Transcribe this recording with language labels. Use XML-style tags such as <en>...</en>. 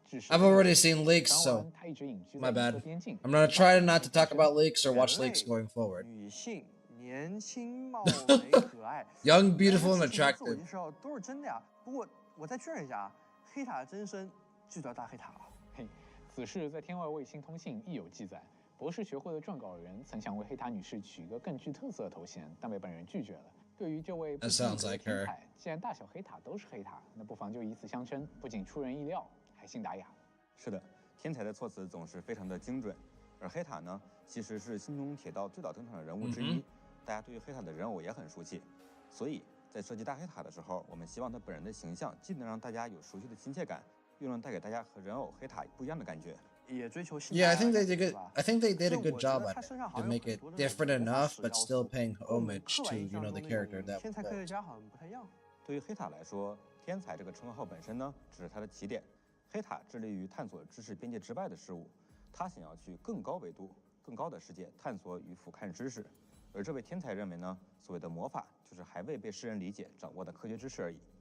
<en>I've already seen leaks, so my bad. I'm gonna try not to talk about leaks or watch leaks going forward.</en> <zh>女性，年轻貌美可爱</zh> <en>Young, beautiful, and attractive.</en> <zh>自我介绍都是真的呀。不过我再确认一下啊，黑塔的真身就叫大黑塔了。嘿，此事在天外卫星通信亦有记载。博士学会的撰稿人曾想为黑塔女士取一个更具特色的头衔，但被本人拒绝了。对于这位不及格的天才，既然大小黑塔都是黑塔，那不妨就以此相称，不仅出人意料，还信达雅。是的，天才的措辞总是非常的精准，而黑塔呢，其实是新中铁道最早登场的人物之一，大家对于黑塔的人偶也很熟悉，所以在设计大黑塔的时候，我们希望他本人的形象既能让大家有熟悉的亲切感，又能带给大家和人偶黑塔不一样的感觉。</zh> <en>Yeah, I think they did good. I think they did a good job at it to make it different enough, but still paying homage to, you know, the character that.</en> <zh>天才科学家好像不太一样。对于黑塔来说，天才这个称号本身呢，只是它的起点。黑塔致力于探索知识边界之外的事物，他想要去更高维度、更高的世界探索与俯瞰知识。而这位天才认为呢，所谓的魔法就是还未被世人理解、掌握的科学知识而已。</zh>